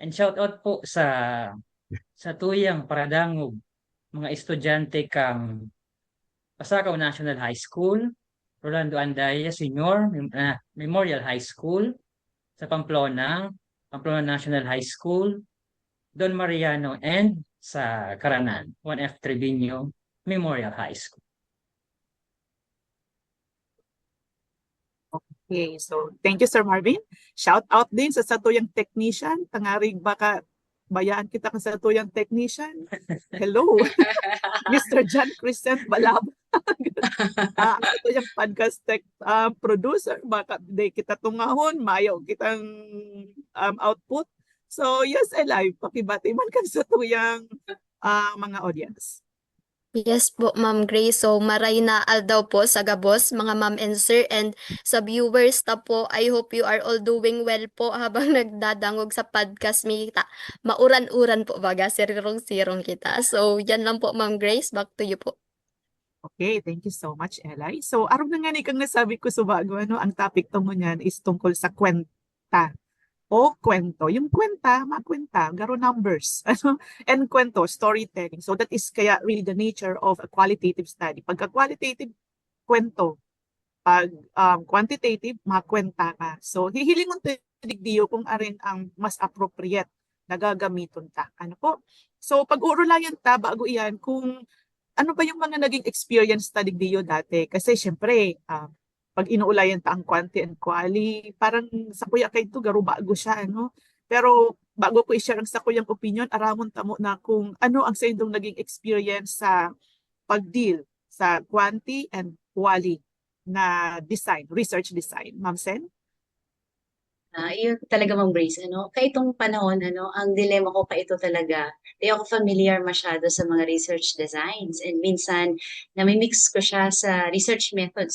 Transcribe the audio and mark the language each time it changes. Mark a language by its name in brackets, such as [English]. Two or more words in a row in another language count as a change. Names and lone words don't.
[Bikol] And [English] shout out [Bikol] po sa tuyang paradangog mga estudyante kang Pasakaw National High School, Rolando Andaya Senior Memorial High School sa Pamplona National High School, Don Mariano, and sa Caranan, 1F Trevino Memorial High School. [English] Okay, so thank you, Sir Marvin. Shout out [Bikol] din sa satuyang technician. Tangarig baka bayaan kita ka sa satuyang technician. [English] Hello, Mr. John Crescent Balab. [Bikol] Ang satuyang [English] podcast tech producer. [Bikol] Baka di kita tungahon, mayo kitang output. So yes, Eli, pakibati man ka sa tuyang mga audience. [English] Yes po, Ma'am Grace. [Bikol] So, maray na aldaw po sa gabos, mga [English] ma'am and sir. [Bikol] And sa viewers ta po, [English] I hope you are all doing well po [Bikol] habang nagdadangog sa podcast kita. Mauran-uran po baga, sirong-sirong kita. So, yan lang po, Ma'am Grace. [English] Back to you po. Okay, thank you so much, Eli. [Bikol] So, araw na nga ni kang nasabi ko sa bago, ang topic tungkol niyan is tungkol sa kwenta o kwento. Yung kwenta, makwenta, garo numbers. And kwento, [English] storytelling. So that is kaya really the nature of a qualitative study. [Bikol] Pagka qualitative, kwento. Pag quantitative, makwenta ka. So hihilingon digdiyo kung arin ang mas appropriate na gagamiton ta. Ano po? So pag-uurulayan ta, bago iyan, kung ano ba yung mga naging experience ta digdiyo dati. Kasi syempre, pag inuulayan ta ang [English] quanti and quali, [Bikol] parang sa kuya kay ito, garo bago siya, ano? Pero bago ko i-share ang sa kuyang opinion, aramon tamo na kung ano ang sa indong naging experience sa pag-deal sa [English] quanti and quali [Bikol] na [English] design, research design. [Bikol] Ma'am Sen? Yun talaga, Ma'am Grace, kaitong panahon, ang dilemma ko ito talaga, di ako familiar masyado sa mga [English] research designs, [Bikol] and minsan nami-mix ko siya sa [English] research method.